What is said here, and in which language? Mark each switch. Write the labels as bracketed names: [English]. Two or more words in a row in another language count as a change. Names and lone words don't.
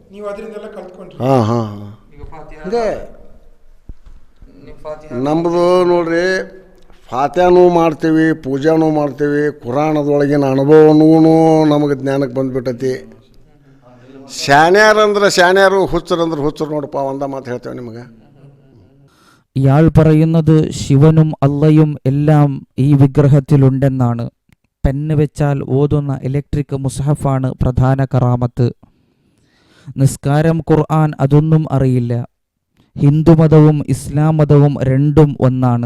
[Kannada] ಹಾಂ ಹಿಂಗೆ ನಮ್ಮದು ನೋಡ್ರಿ, ಫಾತ್ಯಾನೂ ಮಾಡ್ತೀವಿ, ಪೂಜಾನೂ ಮಾಡ್ತೀವಿ, ಕುರಾನದೊಳಗಿನ ಅನುಭವನೂ ನಮಗೆ ಜ್ಞಾನಕ್ಕೆ ಬಂದುಬಿಟ್ಟೈತಿ. ಶಾನ್ಯಾರಂದ್ರೆ ಶಾನ್ಯಾರು, ಹುಚ್ಚರಂದ್ರೆ ಹುಚ್ಚರು ನೋಡಪ್ಪ, ಒಂದ ಮಾತು ಹೇಳ್ತೇವೆ ನಿಮಗೆ. [Malayalam] ഇയാൾ പറയുന്നത് ശിവനും അള്ളയും എല്ലാം ഈ വിഗ്രഹത്തിലുണ്ടെന്നാണ്. പെന്ന് വെച്ചാൽ ഓതുന്ന ഇലക്ട്രിക് മുസ്ഹഫാണ് പ്രധാന കറാമത്ത്. നിസ്കാരം, ഖുർആൻ അതൊന്നും അറിയില്ല. ഹിന്ദുമതവും ഇസ്ലാം മതവും രണ്ടും ഒന്നാണ്.